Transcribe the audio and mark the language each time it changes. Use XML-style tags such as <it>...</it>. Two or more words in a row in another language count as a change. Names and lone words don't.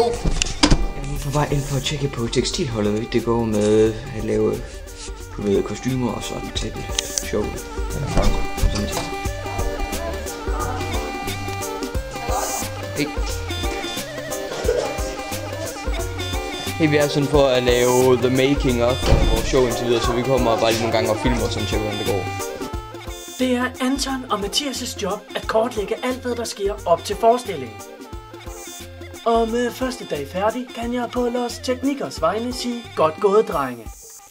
<da>Jeg er nu på vej ind for at tjekke på tekstilholdet, hvordan det går med at lave kostymer og sådan til show. Hey, vi er sådan for at lave</da> <en>the making of</en> <da>vores show indtil videre, så vi kommer bare lige nogle gange og filmer og sådan tjekke, hvordan det går. Det er Anton og Mathias' job at kortlægge alt, hvad der sker op til forestillingen. Og med første dag færdig, kan jeg på Los Technicos vegne sige godt gået, drenge.</da>